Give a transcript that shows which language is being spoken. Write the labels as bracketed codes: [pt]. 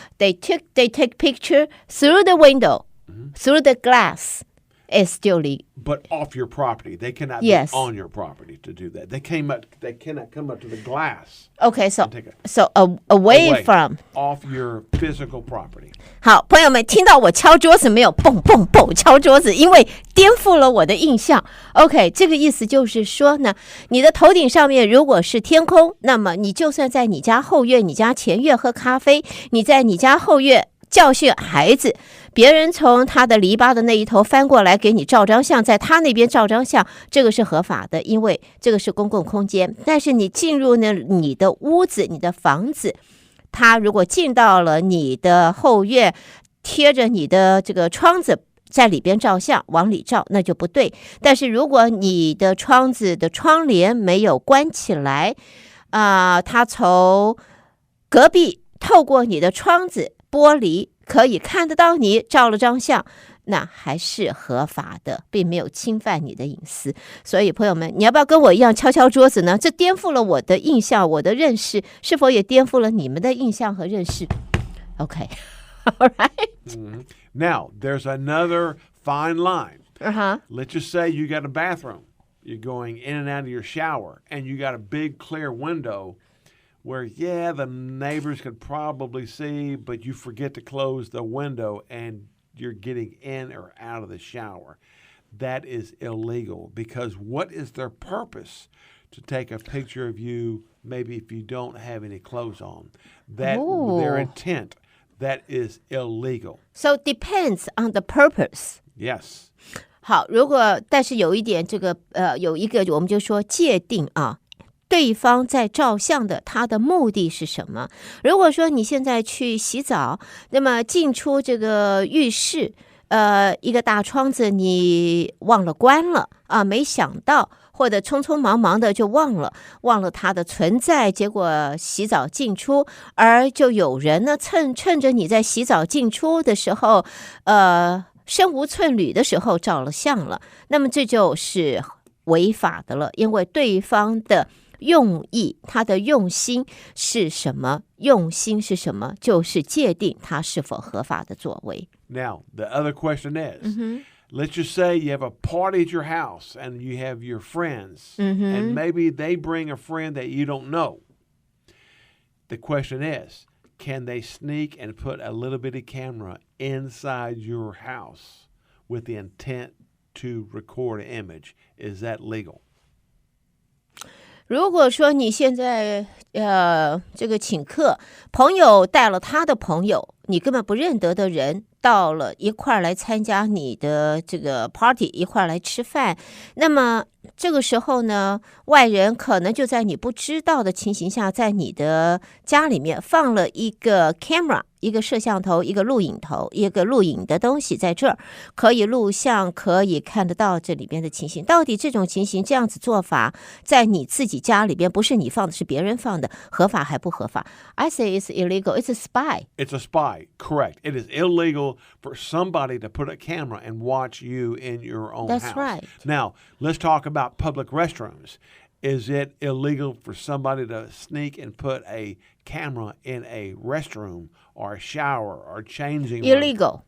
[en] They take picture through the window, through the glass. It's still legal. But off your property. They cannot be on your property to do that. They cannot come up to the glass. Okay, so away from. Off your physical property. [zh] 好，朋友们，听到我敲桌子没有？蹦蹦蹦敲桌子，因为颠覆了我的印象。 OK， 这个意思就是说呢，你的头顶上面如果是天空，那么你就算在你家后院、你家前院喝咖啡，你在你家后院教训孩子，别人从他的篱笆的那一头翻过来给你照张相，在他那边照张相，这个是合法的，因为这个是公共空间。但是你进入呢你的屋子、你的房子，他如果进到了你的后院，贴着你的这个窗子在里边照相，往里照，那就不对。但是如果你的窗子的窗帘没有关起来，他从隔壁透过你的窗子玻璃可以看得到你照了张相，那还是合法的，并没有侵犯你的隐私。所以朋友们，你要不要跟我一样敲敲桌子呢？这颠覆了我的印象，我的认识，是否也颠覆了你们的印象和认识？ [en] OK all right. Now there's another fine line. Let's just say you got a bathroom, you're going in and out of your shower, and you got a big clear window where, the neighbors could probably see, but you forget to close the window and you're getting in or out of the shower. That is illegal because what is their purpose to take a picture of you maybe if you don't have any clothes on? Their intent, that is illegal. So depends on the purpose. Yes. [zh] 好，但是有一点有一个我们就说界定啊。对方在照相的他的目的是什么？如果说你现在去洗澡，那么进出这个浴室，一个大窗子你忘了关了啊，没想到，或者匆匆忙忙的就忘了它的存在，结果洗澡进出，而就有人呢趁着你在洗澡进出的时候，身无寸缕的时候照了相了，那么这就是违法的了，因为对方的用意，他的用心是什么？就是界定他是否合法的作为。 [en] Now, the other question is, let's just say you have a party at your house and you have your friends, and maybe they bring a friend that you don't know. The question is, can they sneak and put a little bitty camera inside your house with the intent to record an image? Is that legal? [zh] 如果说你现在这个请客，朋友带了他的朋友，你根本不认得的人到了一块来参加你的这个 party， 一块来吃饭，那么这个时候呢，外人可能就在你不知道的情形下，在你的家里面放了一个 camera， 一个摄像头，一个录影头，一个录影的东西在这儿，可以录像，可以看得到这里边的情形。到底这种情形这样子做法，在你自己家里边，不是你放的，是别人放的，合法还不合法？ [en] I say it's illegal. It's a spy. It's a spy. Correct. It is illegal for somebody to put a camera and watch you in your own house. That's right. Now, let's talk about public restrooms. Is it illegal for somebody to sneak and put a camera in a restroom or a shower or changing room?